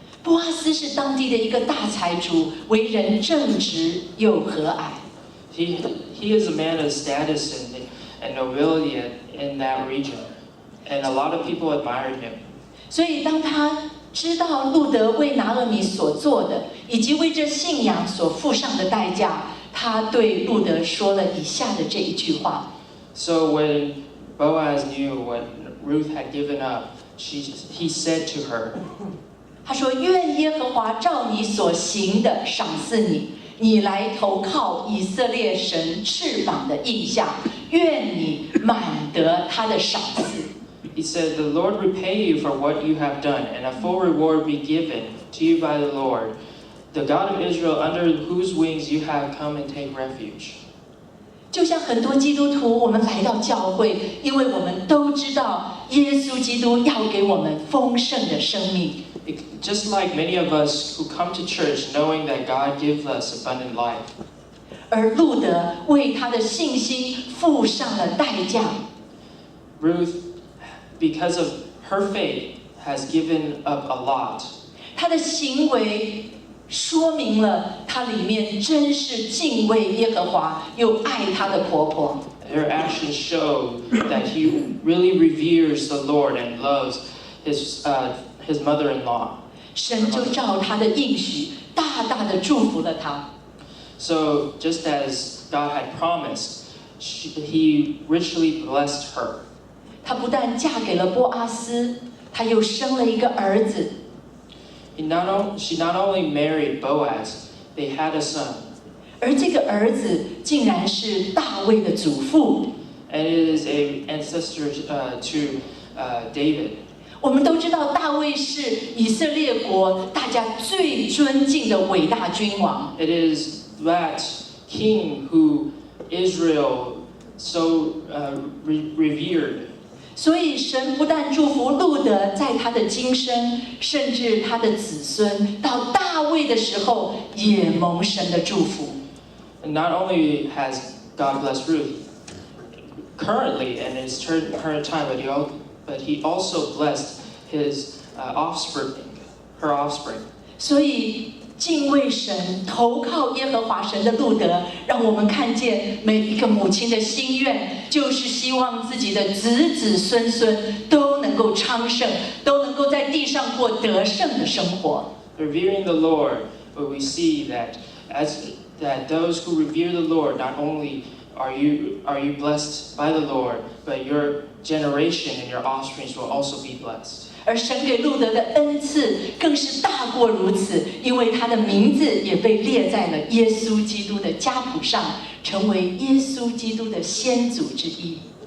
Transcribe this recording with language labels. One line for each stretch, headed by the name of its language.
Chinese: 波阿斯是当地的一个大财主，为人正直又和蔼。
English: He is a man of status and nobility in that region, and a lot of people admired him.
Chinese: 所以当他知道路德为拿俄米所做的，以及为这信仰所付上的代价，他对路德说了以下的这一句话。
English: So when Boaz knew what Ruth had given up, he said to her,
Chinese: 他说：“愿耶和华照你所行的赏赐你，你来投靠以色列神翅膀的印象，愿你满得他的赏赐。”
English: He said, "The Lord repay you for what you have done, and a full reward be given to you by the Lord, the God of Israel, under whose wings you have come and take refuge."
Chinese: 就像很多基督徒，我们来到教会，因为我们都知道耶稣基督要给我们丰盛的生命。
English: Just like many of us who come to church knowing that God gives us abundant life.
Chinese: 而路德为他的信心付上了代价。
English: Ruth, because of her faith, has given up a lot.
Chinese: 他的行为说明了他里面真是敬畏耶和华，又爱他的婆婆。
English: Her actions show that he really reveres the Lord and loves his mother-in-law.
Chinese: 神就照他的应许，大大的祝福了他。
English: So just as God had promised, he richly blessed her.
Chinese: 她不但嫁给了波阿斯，她又生了一个儿子。
English: She not only married Boaz, they had a son.
Chinese: 而这个儿子竟然是大卫的祖父。
English: And it is an ancestor to David.
Chinese: 我们都知道大卫是以色列国大家最尊敬的伟大君王。
English: It is that king who Israel so revered.
Chinese: 所以神不但祝福路德在他的今生，甚至他的子孙到大卫的时候也蒙神的祝福。
English: And not only has God blessed Ruth currently in his current time, but he also blessed his offspring, her offspring.
Chinese: 所以敬畏神、投靠耶和华神的路德，让我们看见每一个母亲的心愿，就是希望自己的子子孙孙都能够昌盛，都能够在地上过得胜的生活。
English: Revering the Lord, we see that those who revere the Lord, not only are you blessed by the Lord, but your generation and your offspring will also be blessed.
Chinese: 而神给路德的恩赐更是大过如此，因为他的名字也被列在了耶稣基督的家谱上，成为耶稣基督的先祖之一。